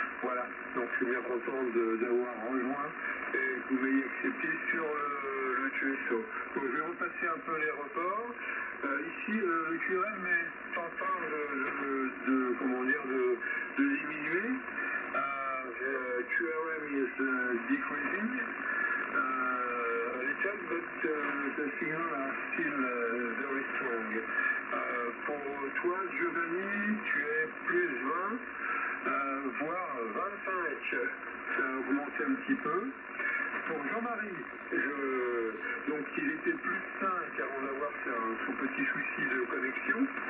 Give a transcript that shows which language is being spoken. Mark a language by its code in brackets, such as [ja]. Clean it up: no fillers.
[fr] Voilà, donc je suis bien content d'avoir rejoint et que vous m'ayez accepté sur le QSO. Donc je vais repasser un peu les reports. Ici, le QRM est en train de diminuer. [en] QRM is decreasing a little, but the signal are still very strong. [fr] Pour toi, Giovanni, tu es plus 20, voire 25. Ça a augmenté un petit peu. Pour Jean-Marie, donc il était plus 5 avant d'avoir son petit souci de connexion.